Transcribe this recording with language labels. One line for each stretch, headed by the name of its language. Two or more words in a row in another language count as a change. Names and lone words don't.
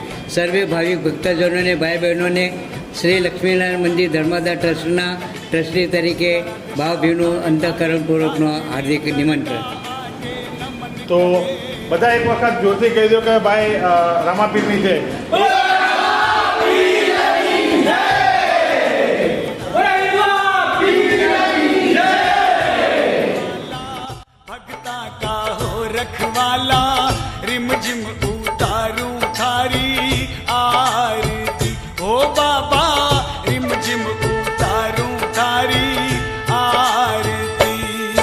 Gujarati: સર્વે ભાવિક ભક્તજનોને ભાઈ બહેનોને શ્રી લક્ષ્મીનારાયણ મંદિર ધર્માદા ટ્રસ્ટના ટ્રસ્ટી તરીકે ભાવભીનું અંતઃકરણપૂર્વકનું હાર્દિક નિમંત્રણ. તો બધા એક વખત જોરથી કહી દો કે ભાઈ રામાપીરની જય.
Rajasthani: रखवाला रिमझिम उतारूं थारी आरती, ओ बाबा रिमझिम उतारूं थारी आरती.